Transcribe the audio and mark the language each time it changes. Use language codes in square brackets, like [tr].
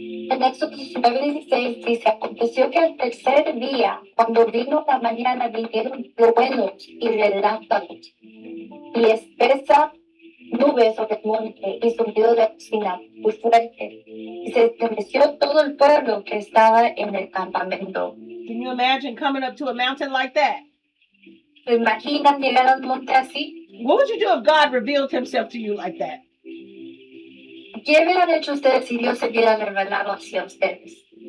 [es] en Éxodo 19:16 dice, aconteció que al tercer día, cuando vino la mañana, vinieron truenos y relámpagos, y espesa nube sobre el monte, y sonido de bocina muy fuerte, y se estremeció todo el pueblo que estaba en el campamento. [en] Can you imagine coming up to a mountain like that? [es] ¿Se imaginan llegar a un monte así? [en] What would you do if God revealed himself to you like that? [es] ¿Qué hubieran hecho ustedes si Dios se hubiera revelado hacia ustedes?